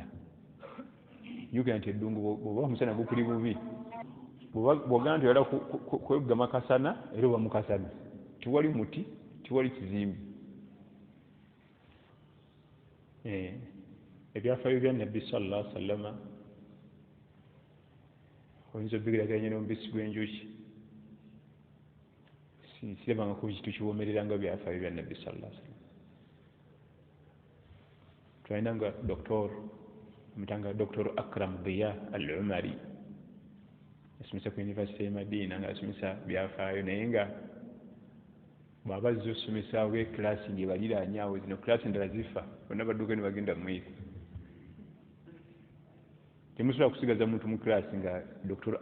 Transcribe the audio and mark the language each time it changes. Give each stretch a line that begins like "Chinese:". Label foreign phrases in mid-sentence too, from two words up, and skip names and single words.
Ganda: Jjukira nti eddungu bw'oba omusana gukuli bubi, bw'ogamba nti oyala kwegama kasana era oba mu kasana. Tiwali muti, tiwali kizimbe. Ebyafaayo bya Nabbi
Arabic: صلى الله عليه وسلم
Ganda: oyinza obigeraganya n'omubisi gw'enjuki. Sirabangako kintu kiwoomerera nga byafaayo bya Nabbi
Arabic: صلى الله عليه وسلم.
Ganda: Twalinanga omutanga Dr. Akram Diya al-Umari. Yasomesa ku University ya Madiina ng'asomesa byafaayo naye nga bw'aba azze osomesa w'ekilaasi ng'ebaliraanye awo zino kilaasi endala zifa bonna badduka ne bagenda mwezi. Temusobola kusigaza muntu mu kilaasi nga Dr.